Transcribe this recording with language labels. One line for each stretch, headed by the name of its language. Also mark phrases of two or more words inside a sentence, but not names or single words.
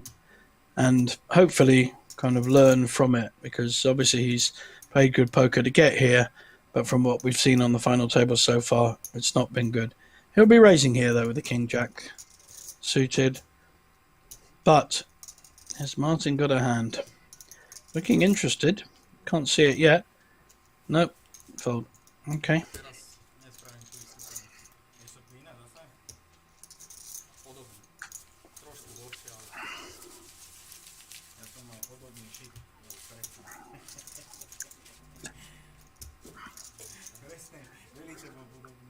English: And hopefully kind of learn from it, because obviously he's played good poker to get here, but from what we've seen on the final table so far, it's not been good. He'll be raising here though with the King Jack suited, but Has Martin got a hand? Looking interested. Can't see it yet. Nope. Fold. Okay.
Slovak: Teraz nespravím tú istú tému. Je to iné zase? Podobný. Trošku hlbšie, ale... Ja som mal podobný šik. Presne, velice bol podobný.